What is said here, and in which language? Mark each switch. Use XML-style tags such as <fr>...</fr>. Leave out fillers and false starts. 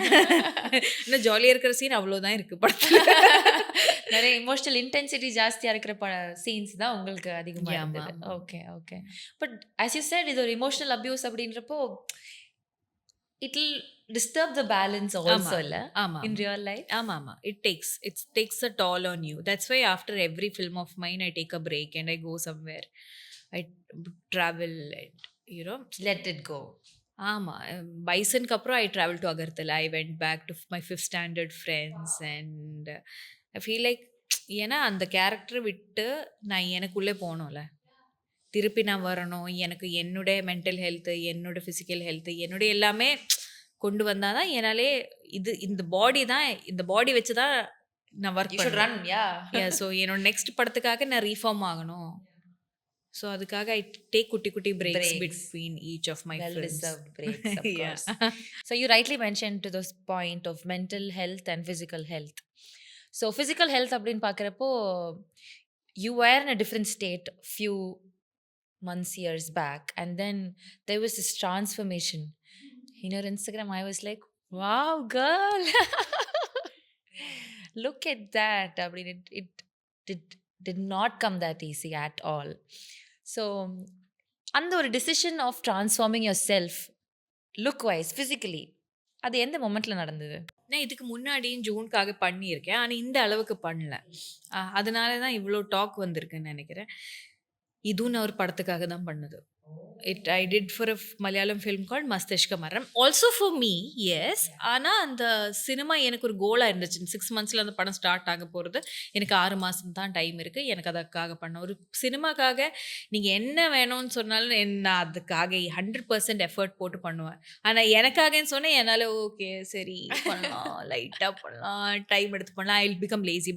<ta>ஆனால் ஜாலியாக இருக்கிற சீன் அவ்வளோதான் இருக்குது படத்தில். நிறைய இமோஷனல் இன்டென்சிட்டி ஜாஸ்தியாக இருக்கிற சீன்ஸ் தான் உங்களுக்கு அதிகமாக இருந்தது. Okay okay.</ta> <en>but as you said</en> <ta>இது ஒரு இமோஷனல் அபியூஸ் அப்படின்றப்போ</ta> <en>It will disturb the balance also illa in real life. ஆமா it takes a toll on you. That's why after every film of mine I take a break and I go somewhere. I travel and let it go.</en> <ta>ஆமா பைசனுக்கு அப்புறம்</ta> <en>I traveled to Agartala. I went back to my 5th standard friends and I feel like</en> <ta>ஏன்னா அந்த character விட்டு நான் எனக்குள்ளே போகணும்ல, திருப்பி நான் வரணும், எனக்கு என்னுடைய மென்டல் ஹெல்த்து, என்னோட ஃபிசிக்கல் ஹெல்த்து, என்னுடைய எல்லாமே கொண்டு வந்தால் தான் என்னாலே இந்த பாடி வச்சு தான் நான் ஒர்க் பண்ணுறேன். ஸோ என்னோட நெக்ஸ்ட் படத்துக்காக நான் ரீஃபார்ம் ஆகணும்.</ta> <en>so</en> <ta>அதுக்காக</ta> <en>I take குட்டி breaks between each of my films. Well-deserved breaks, of course. So you rightly mentioned to this point of mental health and physical health. So physical health</en> <ta>அப்படின்னு பார்க்குறப்போ</ta> <en>you were in a different state few months, years back, and then there was this transformation. In your Instagram, I was like, wow, girl. Look at that. I mean, it did not come that easy at all. So, and the decision of transforming yourself, look-wise, physically,</en> <ta>அது எந்த மொமெண்ட்டில் நடந்தது? நான் இதுக்கு முன்னாடியும் ஜூனுக்காக பண்ணியிருக்கேன், ஆனால் இந்த அளவுக்கு பண்ணல. அதனால தான் இவ்வளோ டாக் வந்திருக்குன்னு நினைக்கிறேன். இதுவும் நான் ஒரு படத்துக்காக தான் பண்ணது.</ta> <en>I did for a Malayalam film called 𝗗𝐻𝐻 Maranam. Also for me, yes.</en> <ta>ஆனால் அந்த சினிமா எனக்கு ஒரு கோலாக இருந்துச்சு. 6 monthsல அந்த படம் ஸ்டார்ட் ஆக போகிறது. எனக்கு 6 மாதம் தான் டைம் இருக்குது. எனக்கு அதுக்காக பண்ண ஒரு சினிமாக்காக நீங்கள் என்ன வேணும்னு சொன்னாலும் நான் அதுக்காக 100% எஃபர்ட் போட்டு பண்ணுவேன். ஆனால் எனக்காகன்னு சொன்னேன் என்னால் ஓகே சரி பண்ணலாம், லைட்டாக பண்ணலாம், டைம் எடுத்து பண்ணலாம்,</ta> <en>I will become lazy.</en>